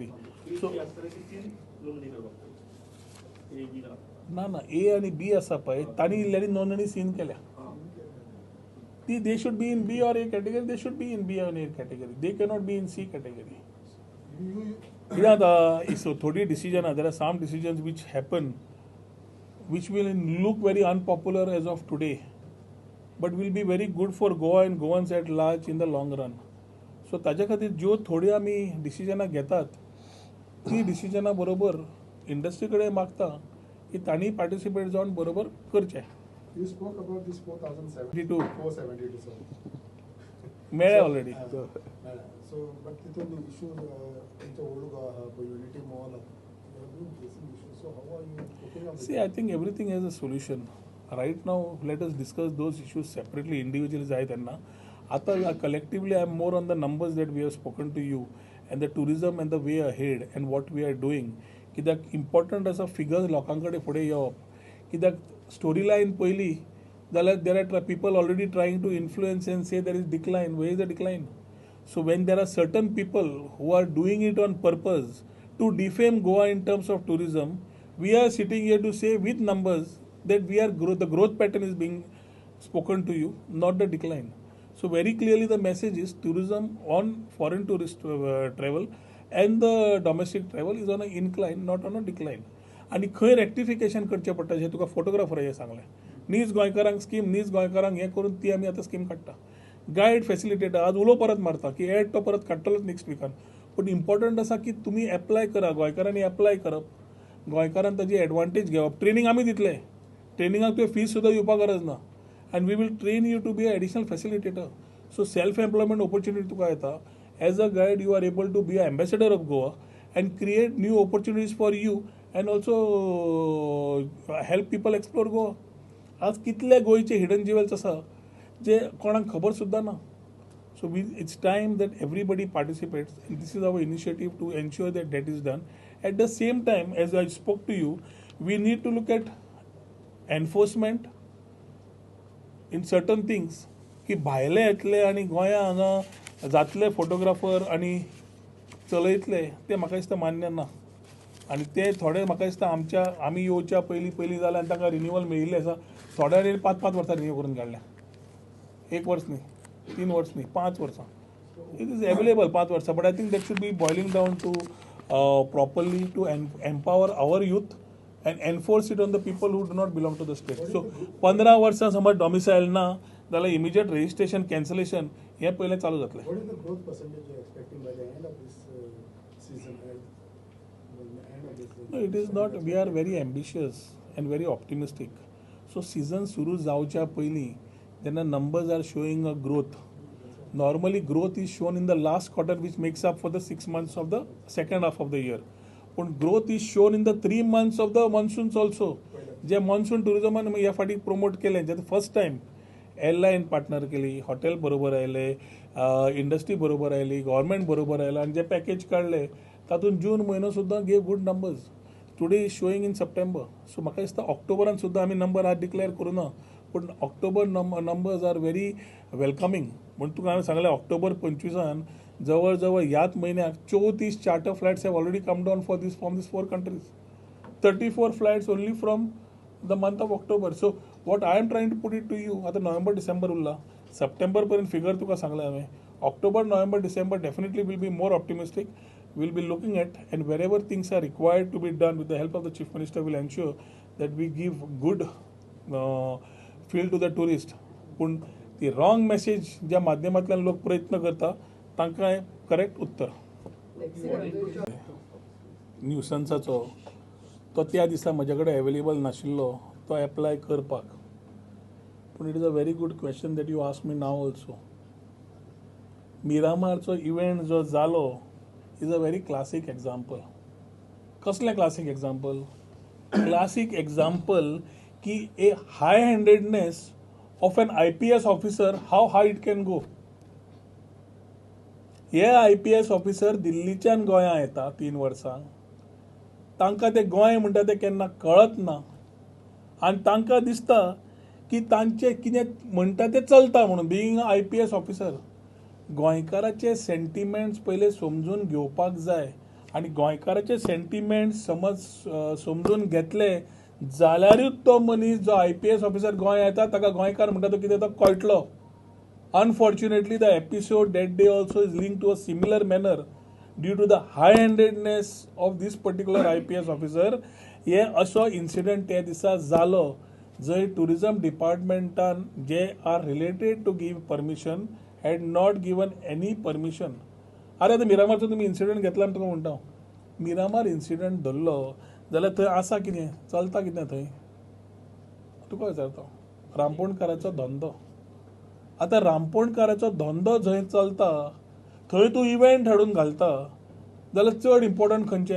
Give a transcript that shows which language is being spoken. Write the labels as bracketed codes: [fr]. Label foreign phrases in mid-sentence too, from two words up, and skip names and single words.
[kok] सो ना ना ए आनी बी आसा पळय तांणी इल्ल्यानी नोंदणी सीन केल्या. [en] ti they should be in B or A category. they should be in B or A category. They cannot be in C category. [kok] कित्याक सो थोडी डिसिजनां [en] there are some decisions which happen which will look very unpopular as of today, but will be very good for Goa and Goans at large in the long run. [kok] So ताज्या खातीर ज्यो थोडी आमी डिसिजनां घेतात ती डिसिजनां बरोबर इंडस्ट्री कडेन मागता की तांणी पार्टिसिपेट जावन बरोबर करचें. [en] You spoke about this 4,072. 472 472. [kok] मेळ्ळें ऑलरेडी. [en] So, but तिथून issues [kok] तुमच्या ओल्ड गोवा आहा पळय युनिटी मॉल [en] you have been facing issues. So how are you coping up with See, I think everything has a solution. Right now, let us discuss those issues separately, individually [kok] जाय त्यांना. [en] आता collectively, I am more on the numbers that we have spoken to you and the tourism and the way ahead and what we are doing. [kok] कित्याक important असा figures लोकांकडे फुडें येवप. [en] कित्याक story line [kok] पयली जाल्यार [en] there are people already trying to influence and say there is decline. Where is the decline? So when there are certain people who are doing it on purpose to defame Goa in terms of tourism, we are sitting here to say with numbers that we are the growth pattern is being spoken to you, not the decline. So very clearly the message is tourism on foreign tourist travel and the domestic travel is on an incline, not on a decline. [kok] आणि खंय रेक्टिफिकेशन करचें पडटा हें तुका फोटोग्राफरांनी सांगलें. नीज गोंयकारांक स्कीम, नीज गोंयकारांक हें करून ती आमी आतां स्कीम काडटा. [en] guide facilitator [kok] आज उलो परत मारता की एड तो परत काडटलोच नेक्स्ट विकान. पूण इम्पॉर्टंट आसा की तुमी एप्लाय करा, गोंयकारांनी एप्लाय करप, गोंयकारान ताजी एडवांटेज घेवप. ट्रेनिंग आमी दितले, ट्रेनिंगाक तुवें फीस सुद्दां दिवपाक गरज ना. [en] and we will train you to be a additional facilitator. So self employment opportunity [kok] तुका येता. [en] as a guide you are able to be a ambassador of Goa and create new opportunities for you and also help people explore Goa. [kok] आज कितले गोंयचे [en] hidden jewels [kok] आसा जे कोणाक खबर सुद्दां ना. [en] So it's time that everybody participates, and this is our initiative to ensure that that is done. At the same time, as I spoke to you, we need to look at enforcement in certain things. [kok] की भायले येतले आनी गोंया हांगा जातले फोटोग्राफर आनी चलयतले ते म्हाका दिसता मान्य ना. आनी ते थोडे म्हाका दिसता आमी येवच्या पयलीं जाल्यार आनी तांकां रिन्युवल मेळिल्लें आसा. थोड्यांनी 5-5 वर्सां रिन्यू करून काडल्या. 1 वर्स न्ही, 3 वर्स न्ही, 5 वर्सां. [en] it is available 5 वर्सां. but I think that should be boiling down to properly to empower our youth and enforce it on the people who do not belong to the state. [kok] So 15 वर्सां समज डॉमिसायल ना जाल्यार [en] immediate registration cancellation [kok] हें पयलें चालू जातलें. [en] What is the growth percentage you are expecting by the end of this season? No, it is not. We are very ambitious and very optimistic. So season [kok] सुरू जावच्या पयलीं जेन्ना [en] numbers are showing a growth. Normally growth is shown in the last quarter which makes up for the 6 months of the second half of the year. But growth is shown in the 3 months of the monsoons also. [kok] जे monsoon tourism ह्या फाटी प्रमोट केलें जे [en] first time airline partner [kok] केली, हॉटेल बरोबर आयले, इंडस्ट्री बरोबर आयली, गव्हर्मेंट बरोबर आयला आनी जे पॅकेज काडले तातूंत जून म्हयनो सुद्दां [en] gave good numbers. today is showing in September. [kok] सो म्हाका दिसता ऑक्टोबरान सुद्दां आमी नंबर आज डिक्लेअर करूना पूण [en] October numbers are very welcoming. [kok] म्हणून तुका हांवें सांगलें ऑक्टोबर 25 जवळ जवळ ह्याच म्हयन्याक [en] 34 charter flights have already come down from these 4 countries. 34 flights only from the month of October. so what I am trying to put it to you [kok] आतां नोव्हेंबर डिसेंबर उरला. सप्टेंबर पर्यंत फिगर तुका सांगलें हांवें. [en] October November December definitely will be more optimistic. We'll be looking at, and wherever things are required to be done with the help of the Chief Minister, will ensure that we give good feel to the tourist. [kok] पूण ती [en] wrong message [kok] ज्या माध्यमांतल्यान लोक प्रयत्न करता तांकां करेक्ट उत्तर. न्यूसन्साचो तो त्या दिसा म्हजे कडेन अवेलेबल नाशिल्लो तो एप्लाय करपाक. [en] पूण it is a very good question that you ask me now also. [kok] मिरामारचो इव्हेंट जो जालो [en] is a very classic example. [kok] कसलें [en] classic example? Classic example की a high-handedness of an IPS officer, how high it can go. [kok] हे [en] IPS officer [kok] दिल्लीच्यान गोंया येता 3 वर्सां. तांकां ते गोंय म्हणटा तें केन्ना कळत ना आनी तांकां दिसता की तांचें कितें म्हणटा तें चलता म्हणून [en] being a IPS officer. [kok] गोंयकाराचे सेंटिमेंट्स पयले समजून घेवपाक जाय आनी गोंयकाराचे सेंटिमेंट्स समज समजून घेतले जाल्यारूच तो मनीस जो [en] IPS officer [kok] गोंय येता ताका गोंयकार म्हणटा तो कितें तो कळटलो. [en] unfortunately the episode that day also is link to a similar manner due to the high handedness of this particular IPS officer. [kok] हे असो इन्सिडंट त्या दिसा जालो जंय टुरिजम डिपार्टमेंटान जे [en] are related to give permission had not given any permission. [kok] अरे आतां मिरामारचो तुमी इन्सिडंट घेतला आनी तुका म्हणटा मिरामार इन्सिडंट धरलो जाल्यार थंय आसा कितें चलता कितें थंय तुका विचारता. रामपोणकाराचो धंदो. आतां रामपोणकाराचो धंदो जंय चलता थंय तूं इव्हेंट हाडून घालता जाल्यार चड इम्पॉर्टंट खंयचें?